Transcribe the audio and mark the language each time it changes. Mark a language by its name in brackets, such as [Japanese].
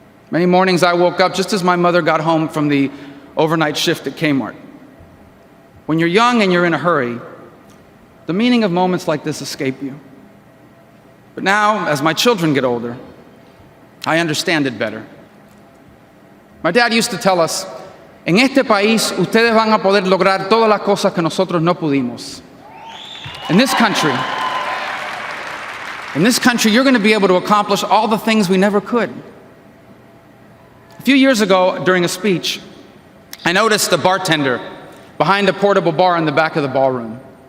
[English] Many mornings I woke up just as my mother got home from the overnight shift at Kmart. When you're young and you're in a hurry, the meaning of moments like this escape you. But now, as my children get older, I understand it better. My dad used to tell us, [Spanish] en este país, ustedes van a poder lograr todas las cosas que nosotros no pudimos. [English] In this country, you're going to be able to accomplish all the things we never could. A few years ago, during a speech, I noticed a bartender behind a portable bar in the back of the ballroom.